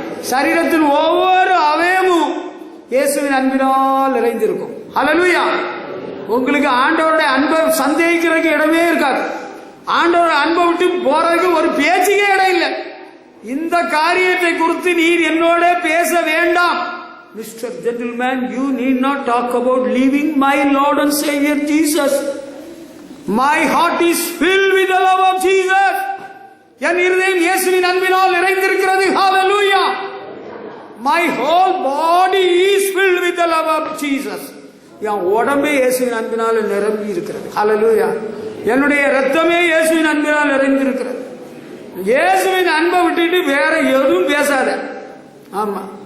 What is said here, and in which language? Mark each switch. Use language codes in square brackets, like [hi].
[ta] சரீரத்தில் ஒவ்வொரு அவயமும் இயேசுவின் அன்பினால் நிறைந்திருக்கும். ஹல்லேலூயா. உங்களுக்கு ஆண்டவருடைய அன்பை சந்தேகிக்கிறதுக்கு இடமே இருக்காது. ஆண்டவருடைய அன்பை விட்டு போறதுக்கு ஒரு பேச்சுக்கே இடம் இல்லை. இந்த காரியத்தை குறித்து நீர் என்னோட பேச வேண்டாம். [en] Mr. Gentleman, you need not talk about leaving my Lord and Savior Jesus. My heart is filled with the love of Jesus. [ta] என் இருதயம் இயேசுவின் அன்பினால் நிறைந்திருக்கிறது. [en] Hallelujah. My whole body is filled with the love of Jesus. [ta] என் உடம்பே இயேசுவின் அன்பினால் நிரம்பி இருக்கிறது. Hallelujah. என்னுடைய ரத்தமே இயேசுவின் அன்பினால் நிறைந்திருக்கிறது. இயேசுவின் அன்பை விட்டுட்டு வேற எதுவும் பேசாத. ஆமா.